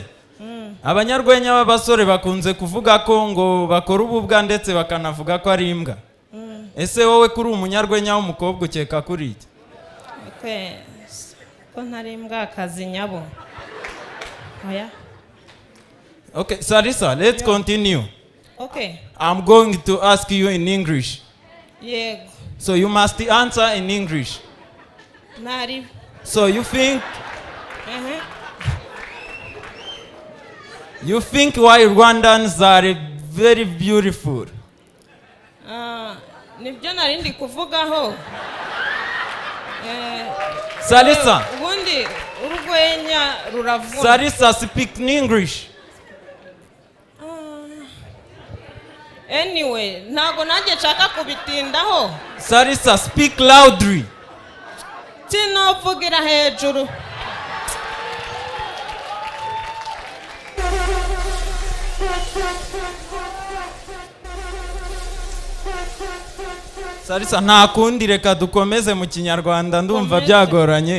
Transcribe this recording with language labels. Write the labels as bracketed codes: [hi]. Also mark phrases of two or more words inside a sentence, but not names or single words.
[rw] Abanyarwenya b'abasore bakunze kuvuga ko ngo bakora ububwa ndetse bakanavuga ko ari imbwa. Ese wowe kuri umunyarwenya w'umukobwa ukeka kuri iki? Ko ntari imbwa akazi nyabo. Oya. [en] Okay, Salisa, let's continue. Okay. I'm going to ask you in English. [rw] Yego. [en] So you must answer in English. [rw] Nari. [en] So you think you think why Rwandans are very beautiful? [rw] Nibyo narindi kuvugaho. Salisa. Ubundi urwenya ruravuna. [en] Salisa, speak in English. Anyway, [rw] ntago nanjye nshaka kubitindaho. [en] Salisa, speak loudly. [rw] Sinovugira hejuru. Salisa, nta kundi reka dukomeze mu Kinyarwanda ndumva byagoranye.